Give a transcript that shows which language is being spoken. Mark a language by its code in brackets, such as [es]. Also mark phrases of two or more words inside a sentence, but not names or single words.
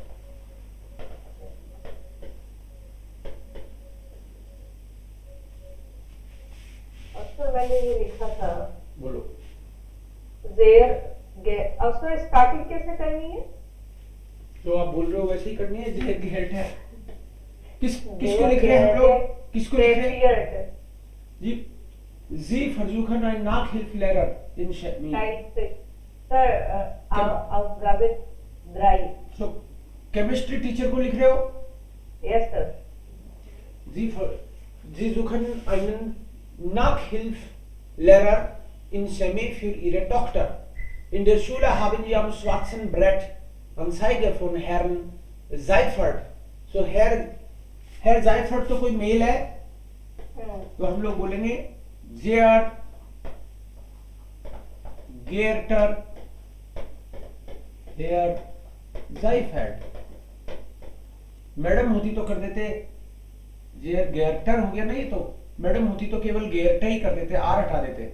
[hi] अक्सर मैंने ये लिखा था. बोलो. अक्सर स्टार्टिंग कैसे करनी है? जो आप बोल रहे हो वैसे ही करनी है. जेर गेट है. किसको लिख रहे हैं हम लोग? किसको लिख रहे हैं? जी. [de] Sie versuchen ein Nachhilfelehrer in Chemie. Sir, Aufgabe 3. [hi] So, [en] chemistry teacher [hi] को लिख रहे हो? [en] Yes, sir. [de] Sie suchen einen Nachhilfelehrer in Chemie für Ihre Tochter. In der Schule haben Sie am schwarzen Brett Anzeige von Herrn Seifert. [hi] So, Herr Seifert तो कोई मेल है, तो हम लोग बोलेंगे [de] Sehr geehrter Herr Seifert. [hi] मैडम होती तो कर देते, ये गेरटर हो गया ना, ये तो मैडम होती तो केवल गेरटा ही कर देते, आर हटा देते।